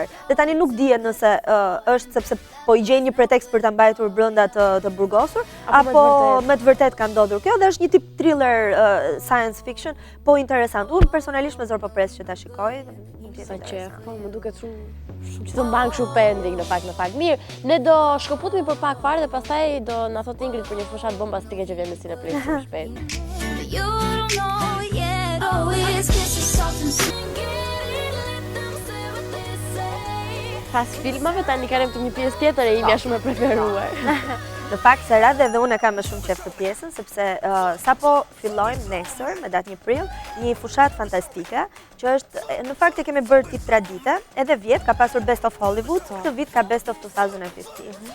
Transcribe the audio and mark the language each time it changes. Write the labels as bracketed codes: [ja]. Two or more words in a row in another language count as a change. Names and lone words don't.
[sq] Dhe tani nuk dihet nëse është sepse po i gjejnë një pretekst për ta mbajtur brenda të burgosur, apo me të vërtet ka ndodhur kjo, dhe është një tip [en] thriller science fiction, [sq] po interesant. Unë personalisht me zor po pres që ta shikoj. Sa qef, po më duket shumë që të mban kështu pending në fakt. Mirë, ne do shkëputemi për pak fare dhe pastaj do na thot Ingrid për një fushat bombastike që vjen në Cineplexx shumë shpejt. [en] You don't know yet, always kisses soft and sweet. [sq] Pas filmave tani kalojmë te një pjesë tjetër e imja shumë e preferuar. Në fakt se radhe dhe unë kam më shumë qef të pjesën, sepse sapo fillojmë nesër me datë 1 prill, një fushat fantastike, që është në fakt e kemi bërë tip tradite, edhe vjet ka pasur Best of Hollywood, këtë vit ka Best of 2015.